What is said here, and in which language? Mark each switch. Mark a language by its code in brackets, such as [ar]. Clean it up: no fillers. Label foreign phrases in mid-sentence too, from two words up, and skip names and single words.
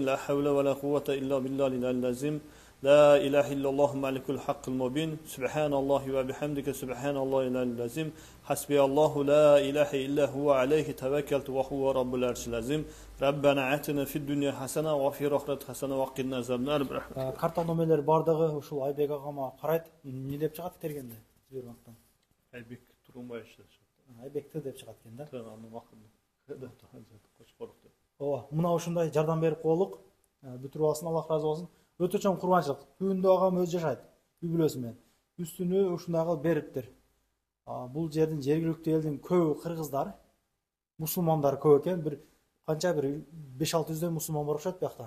[ar] لا حول ولا قوة إلا بالله العظيم. لا إله إلا الله الملك الحق المبين. سبحان الله وبحمدك سبحان الله العظيم. حسبي الله لا إله إلا هو عليه توكلت وهو رب العرش العظيم. ربنا آتنا في الدنيا حسنة وفي الآخرة حسنة وقنا عذاب النار. [ky] Карта номерлери бардыгы ушул Айбек агама карайт. Не деп чыгат тергенде? Сбербанктан. Айбек Турумбай işte. Айбекти деп чыгат экен да. Anı makıldı. Koçporuktu. Ооба, мына ушундай жардам берип коелук. Бүтүрүп алсын, Аллах разы болсун. Өтө чоң курбанчылык. Түбүндө агам өзү жашайт. Үй бүлөсү менен. Үстүнө ушундай кылып бериптир. Бул жердин жергиликтүү элдин көбү кыргыздар, мусулмандар көп экен. Бир канча бир 5-600 мусулман бар окшойт биякта.